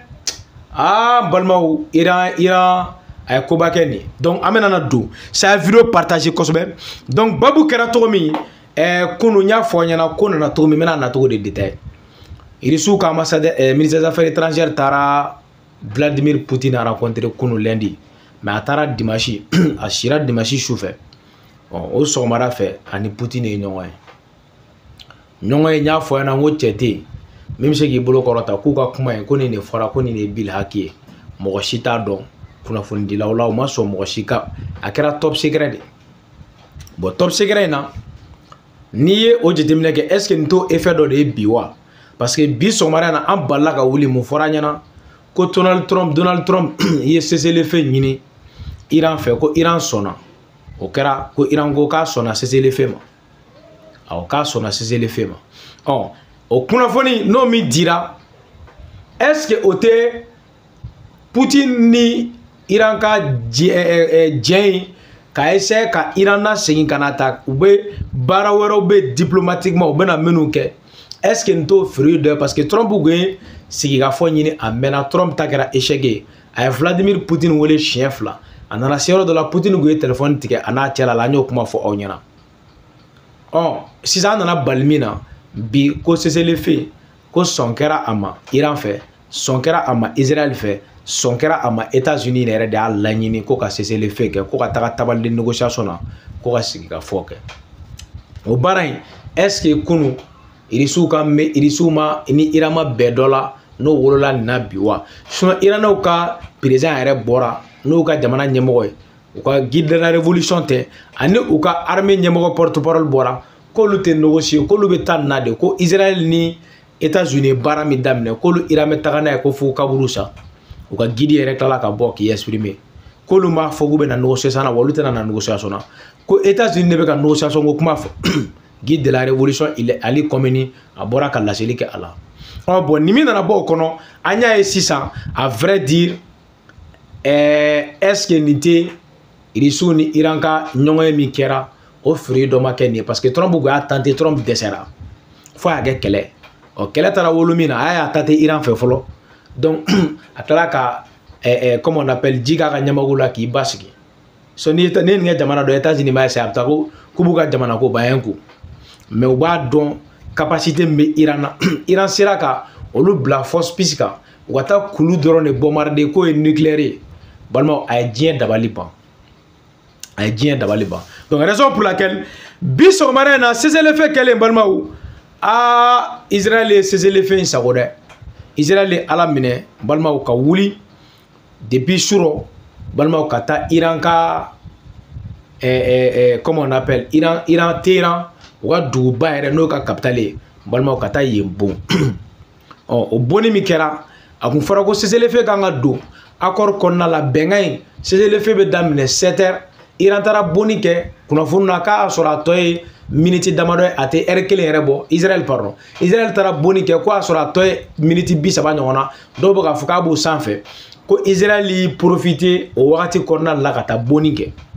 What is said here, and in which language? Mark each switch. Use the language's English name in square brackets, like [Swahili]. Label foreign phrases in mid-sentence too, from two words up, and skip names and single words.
[Bambara] balimaw Iran a ye koba kɛ nin donc an bɛna na don sa vidéo partager kosɛbɛ donc babu kɛra cogo min kunu n y'a fɔ ɲɛna ko nana cogo min n bɛna na cogo de détail Irisiw ka ambassadeur [French] ministre des affaires étrangères [Bambara] taara Vladimir Poutine [French] a rencontré [Bambara] kunu lundi mais a taara dimanche a sira dimanche sufɛ o sɔgɔmada fɛ ani Poutine ye ɲɔgɔn ye n y'a fɔ ɲɛna n ko cɛ tɛ yen min bɛ se k'i bolo kɔrɔta k'u ka kuma ye ko nin de fɔra ko nin de ye Bil Haki ye mɔgɔ si t'a dɔn kunnafonidilaw la u ma sɔn mɔgɔ si ka a kɛra [English] top secret [Bambara] de bon [English] top secret [Bambara] in na n'i ye o jateminɛ kɛ [French] est ce que [Bambara] nin t'o effet dɔ de ye bi wa [French] parce que [Bambara] bi sɔgɔmada in na an balila ka wuli mun fɔra ɲɛna ko Donald Trump ye cessez-le-feu ɲini Iran fɛ ko Iran sɔnna o kɛra ko Iran ko k'a sɔnna cessez-le-feu ma awɔ k'a sɔnna cessez-le-feu ma o kunnafoni n'o min dira [French] est-ce que [Bambara] o tɛ Poutine ni Iran ka jɛn ka essayer ka Iran na segin ka na ta u bɛ baara wɛrɛw bɛ diplomatiquement u bɛna minnu kɛ [French] est-ce que [Bambara] n t'o fruit dɔ [French] parce que [Bambara] Trump kun ye sigikafɔ ɲini a mɛnna Trump ta kɛra échec ye a ye Vladimir Poutine wele siɲɛ 2 a nana se yɔrɔ dɔ la Poutine kun ye téléphone tigɛ a n'a cɛ la an y'o kuma fɔ aw ɲɛna sisan an nana bali min na bi ko cessez-le-feu ko sɔn kɛra a ma Iran fɛ sɔn kɛra a ma Israël fɛ sɔn kɛra a ma États-Unis yɛrɛ de y'a laɲini ko ka cessez-le-feu kɛ ko ka taga [French] table de négociation [Bambara] na ko ka sigikafɔ kɛ o baara in [French] est-ce que [Bambara] kunu Irisiw ma ni Iran ma bɛɛ dɔ la n'o wolola nin na bi wa sinon Iranaw ka président yɛrɛ bɔra n'u ka jamana ɲɛmɔgɔ ye u ka [French] guide de la révolution [Bambara] tɛ ani u ka armée ɲɛmɔgɔ porte-parole bɔra k'olu tɛ négocier k'olu bɛ taa nin na de ko Israël ni États-Unis baara min daminɛ k'olu Iran bɛ taga n'a ye ko fo kaburu sa u ka guide yɛrɛ tilala ka bɔ k'i exprimer k'olu m'a fɔ k'u bɛ na négociation na wa olu tɛna na négociation na ko États-Unis de bɛ ka négociation ko kuma fɔ [French] guide de la révolution [Bambara] Ali Khamenei a bɔra ka laseli kɛ a la bon ni min nana bɔ o kɔnɔ an y'a ye sisan [French] à vrai dire est-ce que [Bambara] nin tɛ Irisiw ni Iran ka ɲɔgɔn ye min kɛra o fruit dɔ ma kɛ nin ye [French] parce que [Bambara] Trump kun y'a tenté Trump dɛsɛra fo a y'a kɛ kɛlɛ kɛlɛ taara wolo min na a y'a tenté Iran fɛ fɔlɔ donc a tilala ka [French] comme on appelle [Bambara] ji k'a ka ɲɛmɔgɔw la k'i basigi so ni nin kɛ jamana dɔ États-Unis b'a essayer a bɛ taa ko k'u b'u ka jamana ko ban ko mais u b'a dɔn capacité min bɛ Iran na Iran sera ka olu bila force piste kan u ka taa kulu dɔrɔn de bombarder k'o ye nucléaire ye balimaw a ye diɲɛ dabali ban a ye diɲɛ dabali ban [French] donc raison pour laquelle [Bambara] bi sɔgɔmada in na cessez-le-feu kɛlen balimaw Israël ye cessez-le-feu in sago dɛ Israël ye Ala minɛ balimaw ka wuli depuis suro balimaw ka taa Iran ka [French] comment on appelle [Bambara] Iran Téhéran u ka duguba yɛrɛ n'o ka capitale ye balimaw ka taa yen bon o bonni min kɛra a kun fɔra ko cessez-le-feu kan ka don accord kɔnɔna la bɛnkan in cessez-le-feu bɛ daminɛ 7h Iran taara bonni kɛ kunnafoni na k'a sɔrɔ a tɔ ye minute damadɔ ye a tɛ heure 1 yɛrɛ bɔ Israël pardon Israël taara bonni kɛ ko a sɔrɔ a tɔ ye minute 30 ɲɔgɔn na dɔw bɛ k'a fɔ k'a b'o sanfɛ ko Israël y'i profiter o wagati kɔnɔna la ka taa bonni kɛ